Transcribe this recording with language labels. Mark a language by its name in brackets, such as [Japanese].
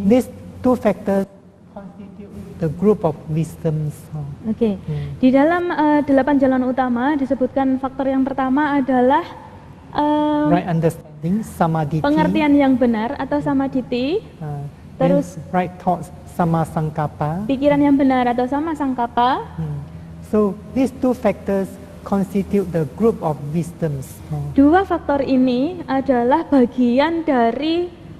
[English] These 2 factors constitute the group of wisdoms. [Indonesian] Oke. Di dalam 8 jalan utama disebutkan faktor yang pertama adalah [English] Right understanding, samadhi. [Indonesian] pengertian yang benar atau samadhi. Terus [English] right thoughts, sama sankappa. [Indonesian] pikiran yang benar atau sama sangkapa. [English] So these 2 factors constitute the group of wisdoms. [Indonesian] 2 faktor ini adalah bagian dari